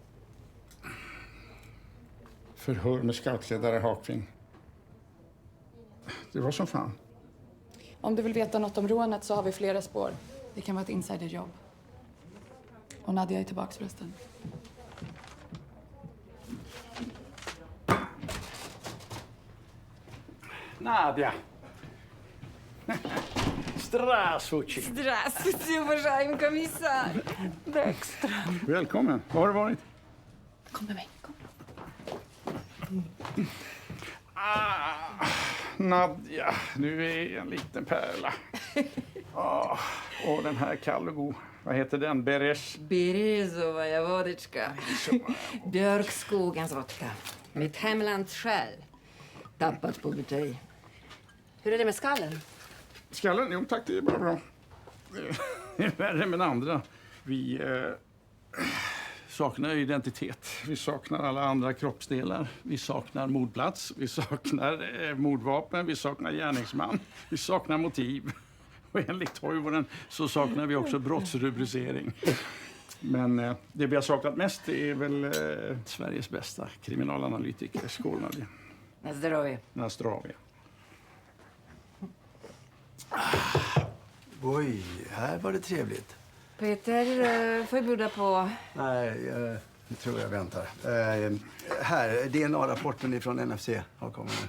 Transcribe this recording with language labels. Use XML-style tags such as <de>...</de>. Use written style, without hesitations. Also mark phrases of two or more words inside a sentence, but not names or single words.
<sv>Förhör med scoutledare Hakving. Det var som fan. Om du vill veta något om rånet så har vi flera spår. Det kan vara ett insiderjobb. Och Nadia är tillbaka förresten. Nadia.</sv> <ru>Здравствуйте. Здравствуйте, уважаемый комиссар. Бэкстром.</ru> <sv>Välkommen. Var har du varit? Kom med mig. Kom. Nadia, du är en liten pärla. Och den här kall och god. Vad heter den? Beres?</sv> <ru>Березовая водочка.</ru> <sv>Björkskogens vodka. Mitt hemlands själ. Tappat på butelj. Hur är det med skallen? Skallen? Jo tack, det är bara bra. Det är värre med andra. Vi saknar identitet. Vi saknar alla andra kroppsdelar. Vi saknar mordplats. Vi saknar mordvapen. Vi saknar gärningsman. Vi saknar motiv. Och enligt Toivonen så saknar vi också brottsrubricering. Men det vi har saknat mest är väl Sveriges bästa kriminalanalytiker, Skål Nadia.</sv> <ru>На здоровье. На здоровье.</ru> <sv>Oj, här var det trevligt. Peter, får jag bjuda på... Nej, jag tror jag väntar. Här, DNA-rapporten från NFC har kommit nu.</sv>